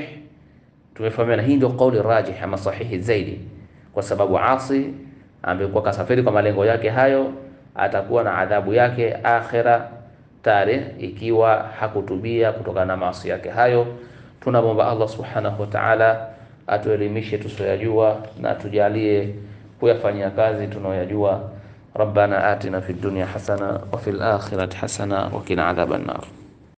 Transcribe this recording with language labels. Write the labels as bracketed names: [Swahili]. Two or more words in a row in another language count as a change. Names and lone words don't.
[Swahili] Tumefahamiana, hii ndio kauli rajih ama sahihi zaidi, kwa sababu asi ambaye kwa kasafiri kwa malengo yake hayo atakuwa na adhabu yake akhira tare, ikiwa hakutubia kutokana na maasi yake hayo. Tunamwomba Allah [Arabic] سبحانه وتعالى [Swahili] atuelimishe tusoyajua na tujalie kuyafanyia kazi tunayoyajua. [Arabic] ربنا آتنا في الدنيا حسنة وفي الآخرة حسنة وقنا عذاب النار.